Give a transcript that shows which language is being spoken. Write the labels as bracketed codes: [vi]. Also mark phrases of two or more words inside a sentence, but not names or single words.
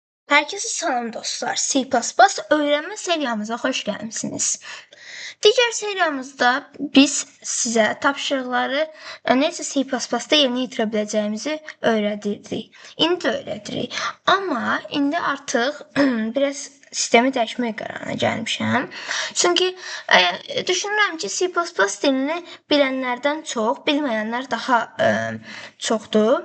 [az] Herkese salam dostlar. [tr] C++ öğrenme seriyamıza hoş gelmişsiniz. [az] Diğer seriyamızda biz size tapşırıqları necə C++'da yerinə yetirə biləcəyimizi öyrədirdik. İndi də öyrədirik. Amma indi artıq biraz sistemi dəyişmək qərarına gəlmişəm. Çünki düşünürəm ki, C++ dilini bilənlərdən çox, bilməyənlər daha çoxdur.